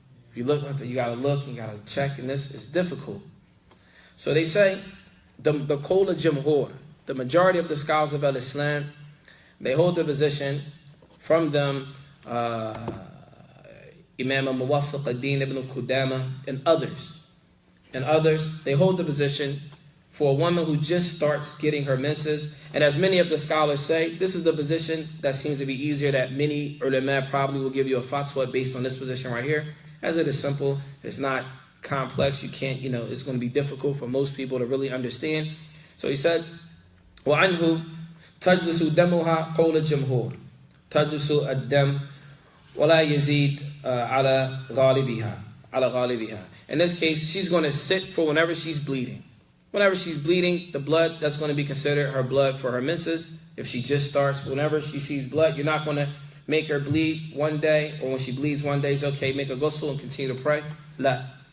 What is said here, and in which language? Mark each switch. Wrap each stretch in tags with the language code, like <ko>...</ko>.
<en>If you look, you got to look, you got to check, and this is difficult. So they say, the Qawla Jamhur, the majority of the scholars of Al-Islam, they hold the position from them, Imam Muwaffiq ad-Din ibn Qudama and others, they hold the position for a woman who just starts getting her menses. And as many of the scholars say, this is the position that seems to be easier, that many ulama probably will give you a fatwa based on this position right here, as it is simple, it's not complex, you can't, it's going to be difficult for most people to really understand. So he said,</en> <ar>وَعَنْهُ تَجْلِسُ دَمُهَا قَوْلَ الْجَمْهُورِ تَجْلِسُ الدَّمُ وَلَا يَزِيدُ عَلَى غَالِبِهَا.</ar> <en>In this case, she's going to sit for whenever she's bleeding. Whenever she's bleeding, the blood, that's going to be considered her blood for her menses. If she just starts, whenever she sees blood, you're not going to make her bleed one day, or when she bleeds one day, it's okay, make her ghusl and continue to pray. La.</en>